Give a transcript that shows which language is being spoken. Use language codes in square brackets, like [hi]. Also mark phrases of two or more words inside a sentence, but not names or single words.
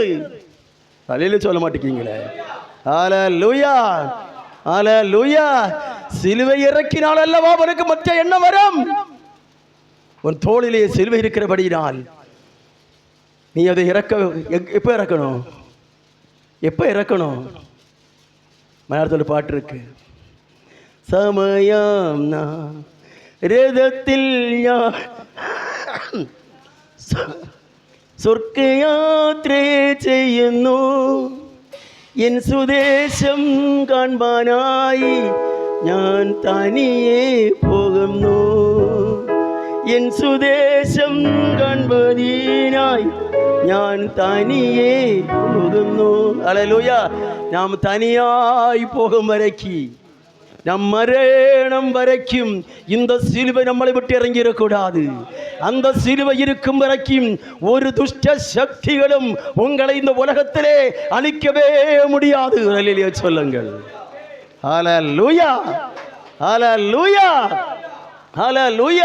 [ta] தலையில சொல்ல மாட்டீங்களே. ஹல்லேலூயா, ஹல்லேலூயா. சிலுவை இறக்கினால் அல்லவா அவனுக்கு மற்ற என்ன வரும்? உன் தோளிலே சிலுவை இருக்கிறபடியினால் நீ அதை இறக்க. எப்ப இறக்கணும்? எப்ப இறக்கணும்? மலையாளத்தில் பாட்டு இருக்கு. [ml] സമയം രഥത്തിൽ ഞാൻ സ്വർഗയാത്ര ചെയ്യുന്നു, എൻ സ്വദേശം കാൺപാനായി ഞാൻ തനിയെ പോകുന്നു, എൻ സ്വദേശം കാൺപതിനായി ഞാൻ തനിയെ പോകുന്നു. [ta] ஹல்லேலூயா. நாம் தனியாய் போகும் வரைக்கும், நம் மரணம் வரைக்கும் இந்த சிலுவை நம்மளை விட்டு இறங்கிடக்கூடாது. அந்த சிலுவை இருக்கும் வரைக்கும் ஒரு துஷ்ட சக்திகளும் உங்களை இந்த உலகத்திலே அழிக்கவே முடியாது. ஹல்லேலூயா சொல்லுங்கள். ஹல்லேலூயா, ஹல்லேலூயா, ஹல்லேலூயா.